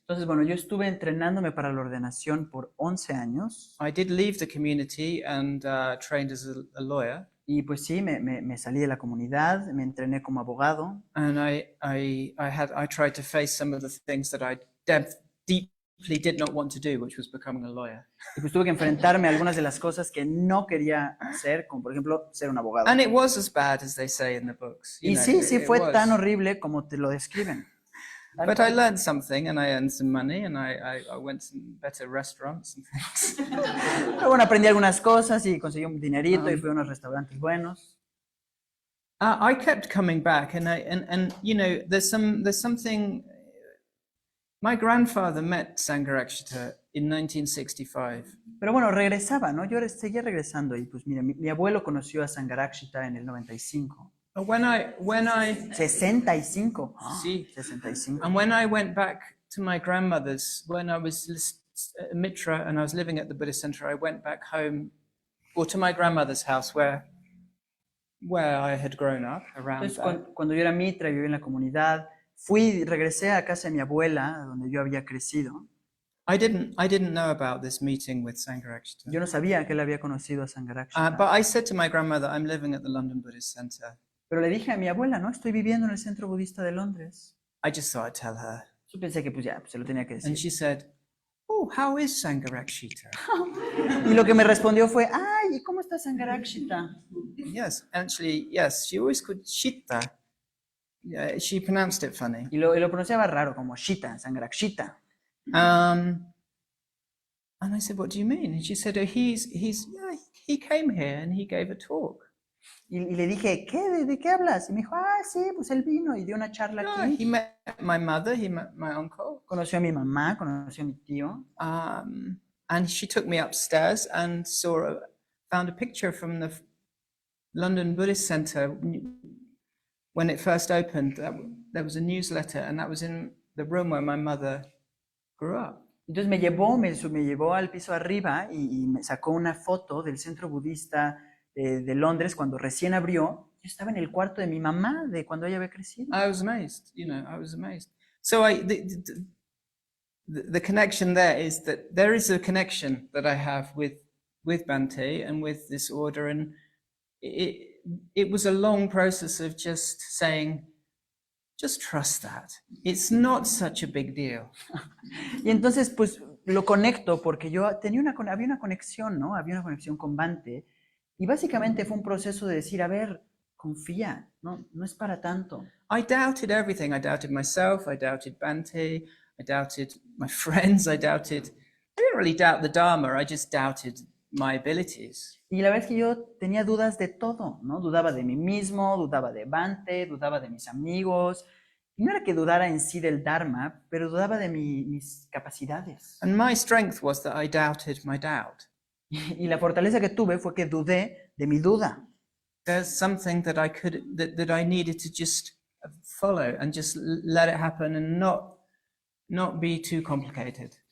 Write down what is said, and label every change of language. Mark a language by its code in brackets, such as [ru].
[es] Entonces, bueno, yo estuve entrenándome para la ordenación por 11 años. [en] I did leave the community and trained as a lawyer. [es] Y pues sí, me salí de la comunidad, me entrené como abogado. [en] And I tried to face some of the things that I deeply did not want to do, which was becoming a lawyer. [es] Y pues tuve que enfrentarme a algunas de las cosas que no quería hacer, como por ejemplo ser un abogado. [en] And it was as bad as they say in the books. [es] Y sí fue tan horrible como te lo describen. [en] But I learned something, and I earned some money, and I went to better restaurants and things. [es] Pero bueno, aprendí algunas cosas y conseguí un dinerito y fui a unos restaurantes buenos. [en] I kept coming back, and you know, there's something. My grandfather met Sangharakshita in 1965. [es] Pero bueno, regresaba, ¿no? Seguía regresando y pues mira, mi abuelo conoció a Sangharakshita en el 95. [en] When I 65. [es] Sí. [en] 65. and when I went back to my grandmother's, when I was at Mitra and I was living at the Buddhist center, I went back home, or to my grandmother's house where I had grown up around [es] Entonces, [en] that. [es] cuando yo era mitra, yo vivía en la comunidad, regresé a casa de mi abuela, donde yo había crecido. [en] I didn't know about this meeting with Sangharakshita. [es] Yo no sabía que él había conocido a Sangharakshita. [en] But I said to my grandmother, I'm living at the London Buddhist Center. [es] Pero le dije a mi abuela, no, estoy viviendo en el Centro Budista de Londres. [en] I just thought I'd tell her. [es] Yo pensé que pues ya, se lo tenía que [en] And [es] decir. [en] she said, oh, how is Sangharakshita? [es] Y lo que me respondió fue, ay, ¿y cómo está Sangharakshita? [en] Yes, actually, yes, she always called Shita. Yeah, she pronounced it funny. [es] Y lo pronunciaba raro, como Shita, Sangharakshita. [en] And I said, what do you mean? And she said, oh, he came here and he gave a talk. [es] Y le dije, ¿qué? ¿De qué hablas? Y me dijo, sí, pues él vino y dio una charla aquí. [en] He met my mother, he met my uncle. [es] Conoció a mi mamá, conoció a mi tío. [en] And she took me upstairs and found a picture from the London Buddhist Center when it first opened. There was a newsletter, and that was in the room where my mother grew up. [es] Entonces me llevó al piso arriba y me sacó una foto del centro budista de Londres cuando recién abrió. Yo estaba en el cuarto de mi mamá de cuando ella había crecido. [en] I was amazed, I was amazed. So the connection there is that there is a connection that I have with Bhante and with this order, and it was a long process of just saying, just trust that. It's not such a big deal. [es] Y entonces pues lo conecto porque yo había una conexión, ¿no? Había una conexión con Bhante y básicamente fue un proceso de decir, a ver, confía, no es para tanto. [en] I doubted everything. I doubted myself, I doubted Bhante, I doubted my friends, I didn't really doubt the Dharma, I just doubted my abilities. [es] Y la verdad es que yo tenía dudas de todo, ¿no? Dudaba de mí mismo, dudaba de Bhante, dudaba de mis amigos. Y no era que dudara en sí del Dharma, pero dudaba de mis capacidades. [en] And my strength was that I doubted my doubt. [es] Y la fortaleza que tuve fue que dudé de mi duda. [en] There's something that I needed to just follow and just let it happen and not be too complicated.